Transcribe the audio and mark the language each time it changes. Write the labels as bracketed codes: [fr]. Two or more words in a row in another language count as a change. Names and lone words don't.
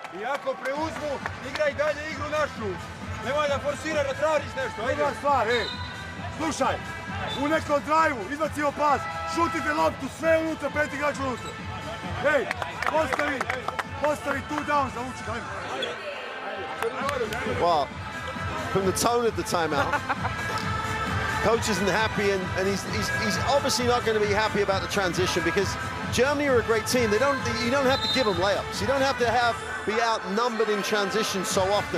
[sr] I ako preuzmu, igraj dalje igru našu. Nemoj da forsira da tražiš nešto, ajde. Druga stvar, slušaj, u nekom drive-u izbacio pas, šutite loptu, sve unutra, 5 igrača unutra. Postavi 2 down za Vučić, ajde. [en] Well, from the tone of the timeout, coach isn't happy, and he's obviously not going to be happy about the transition, because Germany are a great team. You don't have to give them layups. You don't have to be outnumbered in transition so often.